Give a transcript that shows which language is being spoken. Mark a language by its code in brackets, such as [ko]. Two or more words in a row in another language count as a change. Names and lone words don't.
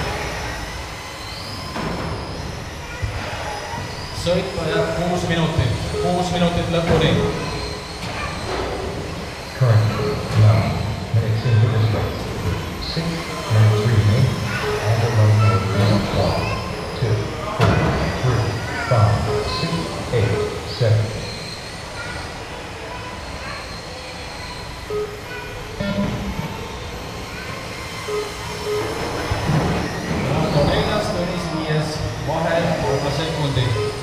[et] Sõitva jääb 6 minutit. 6 minutit lõpuni. [en] Currently, 9 minutes into this race. 6 minutes remaining, and the running order is 1, 2, 4, 3, 5, 6, 8, 7. [et] Rando 4, Tõnis 5, vahe 3 sekundit.